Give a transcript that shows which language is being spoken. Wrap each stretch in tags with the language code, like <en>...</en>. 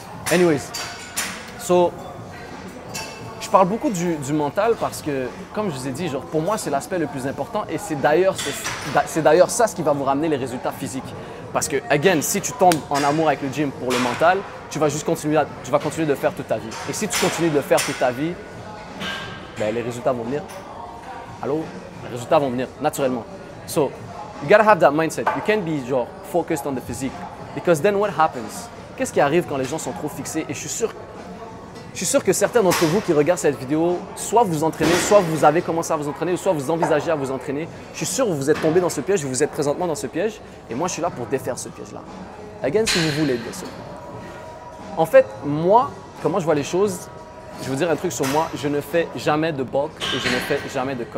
<fr>Anyways, so, je parle beaucoup du mental parce que, comme je vous ai dit, genre, pour moi, c'est l'aspect le plus important et c'est d'ailleurs ça ce qui va vous ramener les résultats physiques. Parce que, again, si tu tombes en amour avec le gym pour le mental, tu vas continuer de le faire toute ta vie. Et si tu continues de le faire toute ta vie, ben, les résultats vont venir. Allô? Les résultats vont venir naturellement.</fr> <en>So, you gotta have that mindset. You can't be genre focused on the physique. Because then what happens?</en> <fr>Qu'est-ce qui arrive quand les gens sont trop fixés? Et je suis sûr que certains d'entre vous qui regardent cette vidéo, soit vous entraînez, soit vous avez commencé à vous entraîner, ou soit vous envisagez à vous entraîner. Je suis sûr que vous êtes tombé dans ce piège, vous êtes présentement dans ce piège. Et moi, je suis là pour défaire ce piège-là. Again, si vous voulez, bien sûr. En fait, moi, comment je vois les choses, je vais vous dire un truc sur moi, je ne fais jamais de bulk et je ne fais jamais de cut.</fr>